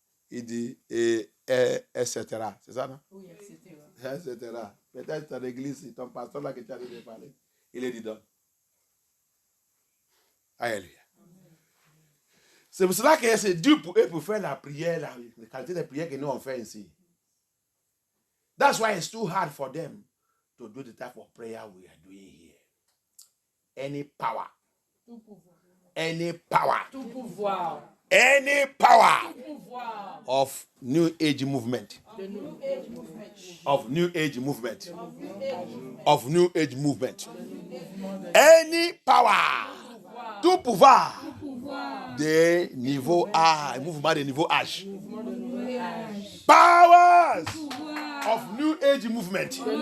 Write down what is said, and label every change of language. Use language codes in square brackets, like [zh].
[fr] Il dit, etc. C'est ça, non? Oui, etc. Peut-être dans l'église, ton pasteur là que tu as déjà parlé, il est dedans. Alléluia. C'est pour cela que c'est dur pour eux pour faire la prière, la qualité de prière que nous on fait ici. [en] That's why it's too hard for them to do the type of prayer we are doing here. Any power. Any power. Any power of New Age movement. Of New Age movement. Of New Age movement. Any power. [fr] Tout pouvoir de niveau A, mouvement de niveau H. [en] Powers of New Age movement.